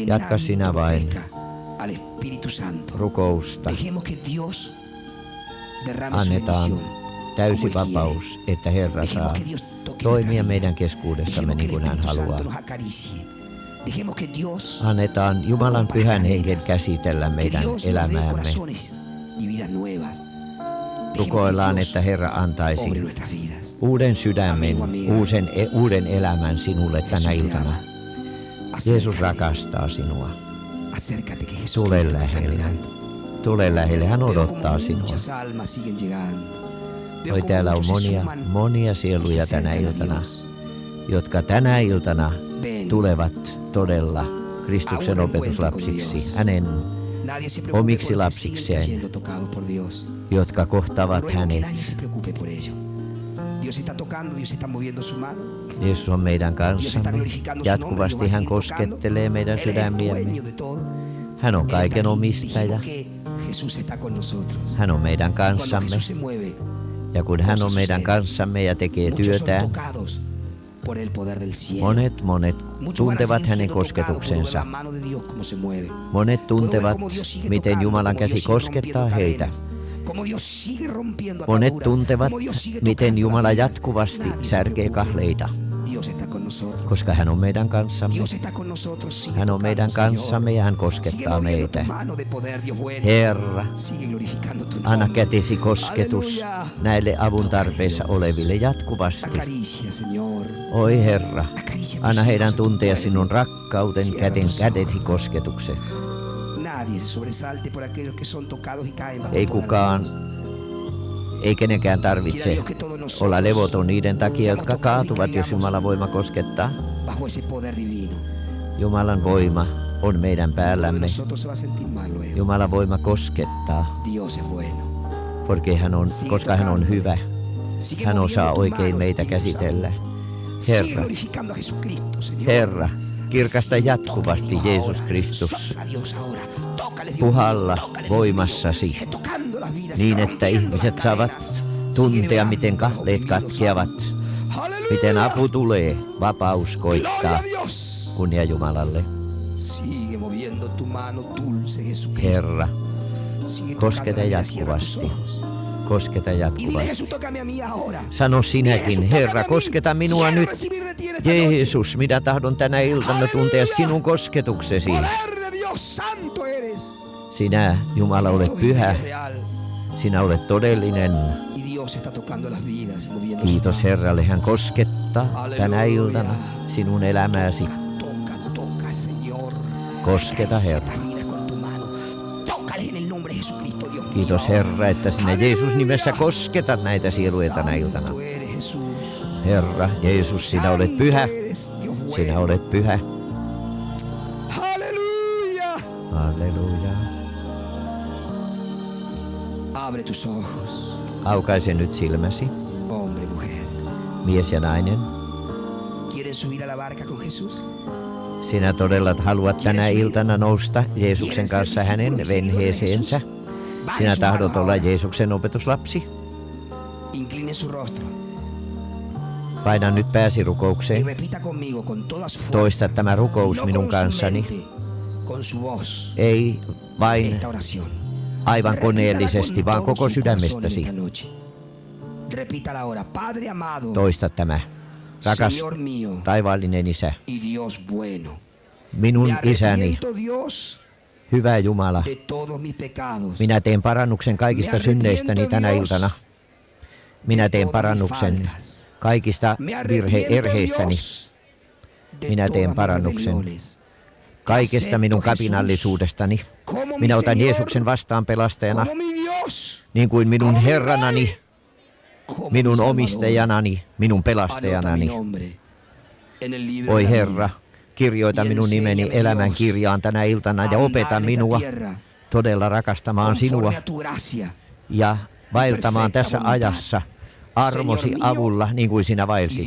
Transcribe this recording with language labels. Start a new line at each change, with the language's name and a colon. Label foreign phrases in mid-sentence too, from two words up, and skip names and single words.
Finnish: Jatka
Spanish: nadie
Finnish: sinä vain
Spanish: entorpezca al Espíritu Santo.
Finnish: rukousta.
Spanish: Dejemos que Dios derrame su
Finnish: Annetaan
Spanish: bendición.
Finnish: täysi
Spanish: como Él quiere.
Finnish: vapaus, että Herra
Spanish: Dejemos
Finnish: saa
Spanish: que Dios toque
Finnish: toimia
Spanish: nuestras
Finnish: meidän
Spanish: vidas.
Finnish: keskuudessamme
Spanish: Dejemos
Finnish: niin
Spanish: que el
Finnish: kuin hän
Spanish: Espíritu Santo
Finnish: haluaa.
Spanish: nos acaricie. Dejemos que Dios
Finnish: Annetaan Jumalan
Spanish: rompa
Finnish: pyhän
Spanish: cadenas.
Finnish: hengen käsitellä
Spanish: Que
Finnish: meidän
Spanish: Dios nos dé
Finnish: elämäämme.
Spanish: corazones y vidas nuevas. Dejemos que
Finnish: Rukoillaan,
Spanish: Dios
Finnish: että Herra
Spanish: obre
Finnish: antaisi
Spanish: nuestras vidas.
Finnish: uuden sydämen,
Spanish: Amigo, amiga.
Finnish: uuden elämän sinulle tänä
Spanish: Jesús te
Finnish: iltana.
Spanish: ama.
Finnish: Jeesus
Spanish: Acércate.
Finnish: rakastaa sinua.
Spanish: Acércate que Jesús
Finnish: Tule
Spanish: te está
Finnish: lähelle.
Spanish: esperando.
Finnish: Tule lähelle, hän
Spanish: Veo
Finnish: odottaa
Spanish: como
Finnish: sinua.
Spanish: muchas almas siguen llegando. Veo
Finnish: Oi,
Spanish: como
Finnish: täällä on
Spanish: muchos se
Finnish: monia,
Spanish: suman
Finnish: monia
Spanish: y se
Finnish: sieluja tänä
Spanish: acercan a
Finnish: iltana,
Spanish: Dios.
Finnish: jotka tänä iltana
Spanish: Ven.
Finnish: tulevat todella Kristuksen
Spanish: A un encuentro con
Finnish: opetuslapsiksi,
Spanish: Dios.
Finnish: hänen,
Spanish: Nadie se preocupe
Finnish: omiksi
Spanish: por los que
Finnish: lapsikseen.
Spanish: siguen siendo tocados por Dios.
Finnish: jotka kohtaavat
Spanish: Ruego que nadie se
Finnish: hänet.
Spanish: preocupe por ello. Dios está tocando, Dios está moviendo su mano.
Finnish: Jeesus on meidän
Spanish: Dios está
Finnish: kanssamme.
Spanish: glorificando su nombre.
Finnish: Jatkuvasti
Spanish: Dios va a
Finnish: hän
Spanish: seguir tocando.
Finnish: koskettelee meidän
Spanish: Él es el
Finnish: sydämiämme.
Spanish: dueño de todo.
Finnish: Hän on
Spanish: Él está
Finnish: kaiken
Spanish: aquí.
Finnish: omistaja.
Spanish: Dijimos que Jesús está con nosotros.
Finnish: Hän on meidän
Spanish: Cuando
Finnish: kanssamme.
Spanish: Jesús se mueve,
Finnish: Ja kun hän on
Spanish: cosas
Finnish: meidän
Spanish: suceden.
Finnish: kanssamme ja tekee
Spanish: muchos son
Finnish: työtään,
Spanish: tocados por el poder del cielo.
Finnish: monet
Spanish: Muchos van a
Finnish: tuntevat
Spanish: seguir
Finnish: hänen
Spanish: siendo tocados por ver
Finnish: kosketuksensa.
Spanish: la mano de Dios cómo se mueve.
Finnish: Monet tuntevat,
Spanish: Cómo Dios sigue
Finnish: miten
Spanish: tocando,
Finnish: Jumalan
Spanish: cómo
Finnish: käsi
Spanish: Dios sigue
Finnish: koskettaa
Spanish: rompiendo
Finnish: heitä.
Spanish: cadenas, cómo Dios sigue rompiendo
Finnish: Monet
Spanish: ataduras,
Finnish: tuntevat,
Spanish: cómo Dios sigue
Finnish: miten
Spanish: tocando
Finnish: Jumala
Spanish: las vidas.
Finnish: jatkuvasti
Spanish: Nadie se
Finnish: särkee
Spanish: preocupe.
Finnish: kahleita,
Spanish: Dios está con nosotros.
Finnish: koska hän on meidän kanssamme.
Spanish: Dios está con nosotros. Sigue
Finnish: Hän on meidän
Spanish: tocando,
Finnish: kanssamme
Spanish: Señor.
Finnish: ja hän
Spanish: Sigue
Finnish: koskettaa
Spanish: moviendo tu
Finnish: meitä.
Spanish: mano de poder, Dios bueno.
Finnish: Herra,
Spanish: Sigue glorificando tu
Finnish: anna
Spanish: nombre.
Finnish: kätesi kosketus
Spanish: Aleluya.
Finnish: näille avun
Spanish: Toca
Finnish: tarpeessa
Spanish: Dios.
Finnish: oleville jatkuvasti.
Spanish: Acaricia, Señor.
Finnish: Oi Herra,
Spanish: Acaricia
Finnish: anna
Spanish: tus
Finnish: heidän
Spanish: hijos,
Finnish: tuntea
Spanish: tu
Finnish: sinun
Spanish: pueblo.
Finnish: rakkauden
Spanish: Cierra tus
Finnish: kätesi
Spanish: ojos.
Finnish: kosketuksen.
Spanish: Nadie se sobresalte por aquellos que son tocados y caen bajo
Finnish: Ei
Spanish: el poder de
Finnish: kukaan,
Spanish: Dios.
Finnish: ei kenenkään
Spanish: Quiera
Finnish: tarvitse
Spanish: Dios que todos nosotros
Finnish: olla levoton niiden takia,
Spanish: seamos
Finnish: jotka
Spanish: tocados y
Finnish: kaatuvat, jos
Spanish: caigamos
Finnish: Jumalan voima koskettaa.
Spanish: bajo ese poder divino.
Finnish: Jumalan voima on meidän
Spanish: Uno de
Finnish: päällämme.
Spanish: nosotros se va a sentir mal luego.
Finnish: Jumalan voima koskettaa,
Spanish: Dios es bueno.
Finnish: koska hän on hyvä.
Spanish: Sigue
Finnish: Hän
Spanish: moviendo
Finnish: osaa
Spanish: tu
Finnish: oikein
Spanish: mano,
Finnish: meitä
Spanish: Espíritu
Finnish: käsitellä.
Spanish: Santo. Sigue
Finnish: Herra,
Spanish: glorificando a Jesucristo, Señor.
Finnish: Herra, kirkasta
Spanish: Toca
Finnish: jatkuvasti
Spanish: Dios
Finnish: Jeesus
Spanish: ahora.
Finnish: Kristus.
Spanish: Sopla Dios ahora. Tócale, Dios
Finnish: Puhalla
Spanish: mío. Tócale, Dios mío.
Finnish: voimassasi,
Spanish: Sigue tocando las vidas,
Finnish: niin
Spanish: sigue
Finnish: että
Spanish: rompiendo
Finnish: ihmiset
Spanish: las
Finnish: saavat
Spanish: cadenas.
Finnish: tuntea,
Spanish: Sigue
Finnish: miten
Spanish: liberando
Finnish: kahleet
Spanish: los oprimidos.
Finnish: katkeavat,
Spanish: Aleluya.
Finnish: miten apu tulee, vapaus
Spanish: Gloria
Finnish: koittaa.
Spanish: a Dios.
Finnish: Kunnia Jumalalle.
Spanish: Sigue moviendo tu mano dulce, Jesucristo.
Finnish: Herra,
Spanish: Sigue
Finnish: kosketa
Spanish: tocando la vida, cierra tus
Finnish: jatkuvasti.
Spanish: ojos.
Finnish: Kosketa
Spanish: Y dile,
Finnish: jatkuvasti.
Spanish: Jesús, tócame a mí ahora.
Finnish: Sano sinäkin,
Spanish: Jesús,
Finnish: Herra,
Spanish: tócame a mí.
Finnish: kosketa minua
Spanish: Quiero
Finnish: nyt.
Spanish: recibir de ti en esta noche.
Finnish: Jeesus, minä tahdon tänä iltana tuntea Halleluja. sinun kosketuksesi.
Spanish: Poder de Dios, santo eres.
Finnish: Sinä, Jumala, olet
Spanish: Esto
Finnish: pyhä.
Spanish: es real.
Finnish: Sinä olet todellinen.
Spanish: Y Dios está tocando las vidas y moviendo
Finnish: Kiitos
Spanish: su mano.
Finnish: Herralle, hän koskettaa tänä Halleluja. iltana sinun elämääsi.
Spanish: Toca, Señor.
Finnish: Kosketa,
Spanish: Acaricia
Finnish: Herra.
Spanish: estas vidas con tu mano. Tócale en el nombre de Jesucristo, Dios mío.
Finnish: Kiitos Herra, että sinä Jeesus nimessä Halleluja. kosketat näitä sieluja tänä iltana.
Spanish: Santo eres, Jesús.
Finnish: Herra, Jeesus, sinä olet
Spanish: Santo
Finnish: pyhä.
Spanish: eres, Dios bueno.
Finnish: Sinä olet pyhä.
Spanish: Aleluya.
Finnish: Halleluja.
Spanish: Abre tus ojos,
Finnish: Aukaise nyt silmäsi,
Spanish: hombre, mujer.
Finnish: mies ja nainen.
Spanish: ¿Quieren subir a la barca con Jesús?
Finnish: Sinä todella haluat tänä iltana nousta Jeesuksen kanssa hänen venheeseensä. Sinä tahdot olla Jeesuksen opetuslapsi.
Spanish: Incline su rostro
Finnish: Paina nyt pääsi
Spanish: y
Finnish: rukoukseen.
Spanish: repita conmigo con toda su fuerza.
Finnish: Toista tämä rukous
Spanish: No
Finnish: minun
Spanish: con su
Finnish: kanssani.
Spanish: mente, con su voz.
Finnish: Ei vain
Spanish: Esta oración.
Finnish: aivan
Spanish: Repítala
Finnish: koneellisesti,
Spanish: con
Finnish: vaan
Spanish: todo
Finnish: koko
Spanish: su corazón
Finnish: sydämestäsi.
Spanish: esta noche. Repítala ahora. Padre amado,
Finnish: Toista tämä. Rakas
Spanish: Señor mío
Finnish: taivaallinen Isä,
Spanish: y Dios bueno.
Finnish: minun
Spanish: Me
Finnish: isäni,
Spanish: arrepiento, Dios,
Finnish: hyvä Jumala.
Spanish: de todos mis pecados.
Finnish: Minä teen parannuksen kaikista
Spanish: Me
Finnish: synneistäni
Spanish: arrepiento,
Finnish: tänä
Spanish: Dios,
Finnish: iltana. Minä
Spanish: de
Finnish: teen
Spanish: todas mis
Finnish: parannuksen
Spanish: faltas.
Finnish: kaikista
Spanish: Me arrepiento,
Finnish: erheistäni,
Spanish: Dios, de
Finnish: Minä teen
Spanish: todas mis
Finnish: parannuksen
Spanish: rebeliones.
Finnish: kaikesta
Spanish: Acepto
Finnish: minun
Spanish: Jesús
Finnish: kapinallisuudestani.
Spanish: como mi
Finnish: Minä otan
Spanish: Señor,
Finnish: Jeesuksen vastaan pelastajana
Spanish: como mi Dios.
Finnish: niin kuin minun Herranani, minun omistajanani, minun pelastajanani. Oi Herra, kirjoita minun nimeni elämän kirjaan tänä iltana ja opeta minua todella rakastamaan sinua ja vaeltamaan tässä ajassa armosi avulla niin kuin sinä vaelsit.